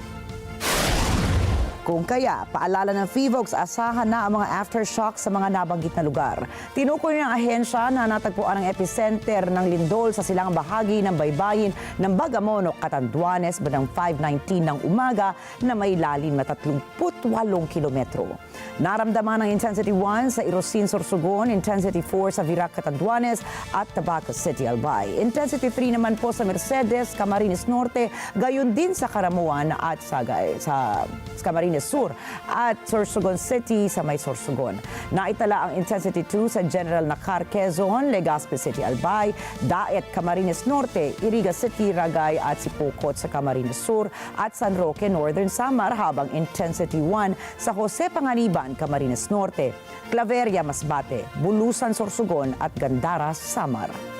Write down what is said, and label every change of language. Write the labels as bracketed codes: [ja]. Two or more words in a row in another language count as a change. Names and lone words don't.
[tl] Kung kaya, paalala ng PHIVOLCS, asahan na ang mga aftershock sa mga nabanggit na lugar. Tinukoy ng ahensya na natagpuan ang epicenter ng lindol sa silangang bahagi ng baybayin ng Bagamono, Catanduanes, bandang 5:19 ng umaga na may lalim na 38 kilometro. Naramdaman ng Intensity 1 sa Irosin, Sorsogon, Intensity 4 sa Virac, Catanduanes at Tabaco City, Albay. Intensity 3 naman po sa Mercedes, Camarines Norte, gayon din sa Caramuan at sa Camarines Sur at Sorsogon City sa may Sorsogon. Naitala ang Intensity 2 sa General Nacar, Quezon, Legazpi City, Albay, Daet, Camarines Norte, Iriga City, Ragay at Sipocot sa Camarines Sur at San Roque, Northern Samar, habang Intensity 1 sa Jose Panganiban, Camarines Norte, Claveria, Masbate, Bulusan, Sorsogon at Gandaras, Samar.